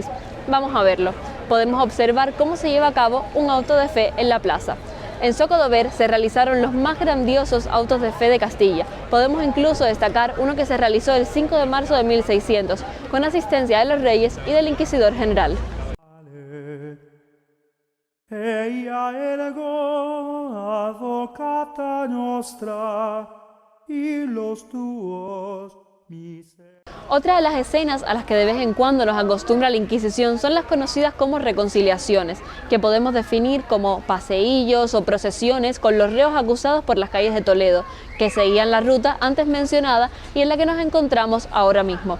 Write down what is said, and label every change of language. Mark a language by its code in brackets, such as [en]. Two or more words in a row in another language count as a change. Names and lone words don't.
[es] Vamos a verlo. Podemos observar cómo se lleva a cabo un auto de fe en la plaza. En Zocodover se realizaron los más grandiosos autos de fe de Castilla. Podemos incluso destacar uno que se realizó el 5 de marzo de 1600, con asistencia de los reyes y del inquisidor general. [la] Eia ergo advocata nostra, y los tuos [es] Otra de las escenas a las que de vez en cuando nos acostumbra la Inquisición son las conocidas como reconciliaciones, que podemos definir como paseillos o procesiones con los reos acusados por las calles de Toledo, que seguían la ruta antes mencionada y en la que nos encontramos ahora mismo.